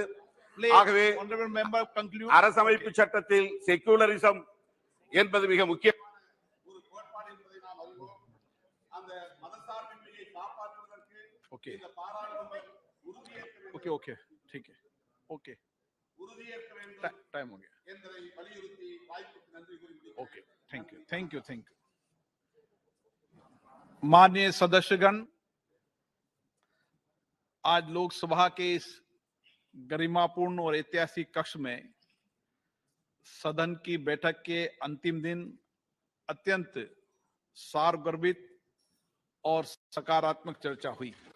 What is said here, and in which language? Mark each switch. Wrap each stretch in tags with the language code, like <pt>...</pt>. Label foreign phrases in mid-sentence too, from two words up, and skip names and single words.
<ta>ஆகவே அரசமைப்பு சட்டத்தில் செக்யூலரிசம் என்பது மிக முக்கியமான ஒரு கோட்பாடு என்பதை நாம் அறிவோம். அந்த மதசார்பின்மையை காப்பாற்றுவதற்கு இந்த பாராளுமன்றம் உறுதியேற்க வேண்டும் என்பதை வலியுறுத்தி வாய்ப்புக்கு நன்றி கூறி</ta> <en>thank you.</en> <hi>माननीय सदस्यगण, आज लोकसभा के इस गरिमापूर्ण और ऐतिहासिक कक्ष में सदन की बैठक के अंतिम दिन अत्यंत सारगर्भित और सकारात्मक चर्चा हुई।</hi>